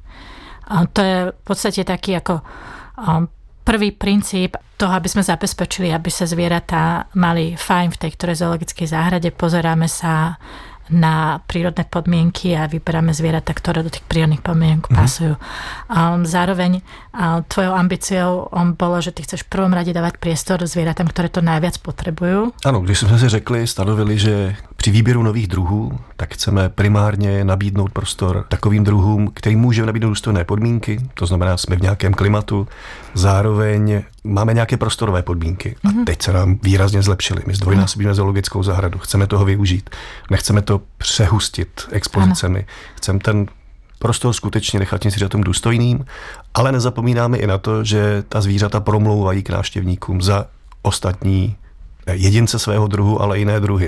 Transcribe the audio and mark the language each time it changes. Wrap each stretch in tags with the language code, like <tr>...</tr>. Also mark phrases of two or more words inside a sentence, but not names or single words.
<sk>To je v podstate taký ako prvý princíp toho, aby sme zabezpečili, aby sa zvieratá mali fajn v tej ktorej zoologickej záhrade. Pozeráme sa na prírodné podmienky a vyberáme zvieratá, ktoré do tých prírodných podmienok pasujú. Zároveň tvojou ambíciou bolo, že ty chceš v prvom rade dávať priestor zvieratám, ktoré to najviac potrebujú.</sk> <cs>Ano, když jsme si řekli, stanovili, že při výběru nových druhů, tak chceme primárně nabídnout prostor takovým druhům, kterým můžeme nabídnout důstojné podmínky, to znamená, jsme v nějakém klimatu, zároveň máme nějaké prostorové podmínky a teď se nám výrazně zlepšily. My zdvojnásobíme zoologickou zahradu, chceme toho využít, nechceme to přehustit expozicemi, chceme ten prostor skutečně nechat těm zvířatům důstojným, ale nezapomínáme i na to, že ta zvířata promlouvají k návštěvníkům za ostatní jedince svého druhu, ale jiné druhy.</cs>